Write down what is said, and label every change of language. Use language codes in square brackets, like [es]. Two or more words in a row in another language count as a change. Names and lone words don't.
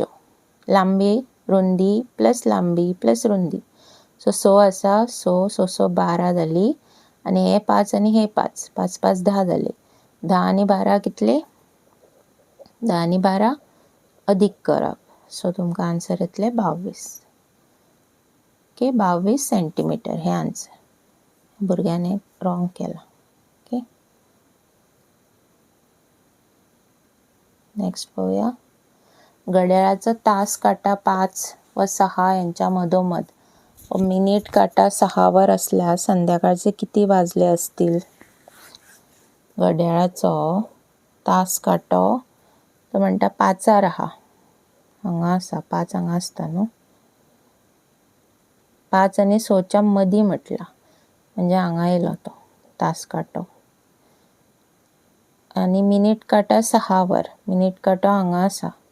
[kok] लांबी रुंदी प्लस लांबी प्लस रुंदी. सो 6 आसा, 6 6 6 12 जाली, आनी हे 5 आनी हे 5 5 5 10 जाले. 10 आनी 12 कितले? 10 आनी 12 अदीक करप. सो तुमकां आन्सर येतले 22. ओके, 22 सेंटीमीटर हे आन्सर. भुरग्याने रॉंग केला. ओके. नेक्स्ट पळोवया, [mr] घड्याळाचा तास काटा 5 व 6 यांच्या मधोमध व मिनिट काटा 6 वर असल्यास संध्याकाळचे किती वाजले असतील? [kok] घड्याळाचो तास काटो तो म्हणटा 5 आहा, हांगा आसा 5 हांगा आसता न्हू, 5 आनी 6च्या मदीं म्हटला, म्हणजे हांगा येयलो तो तास काटो. आनी मिनिट काटा 6 वर, मिनिट काटो हांगा आसा.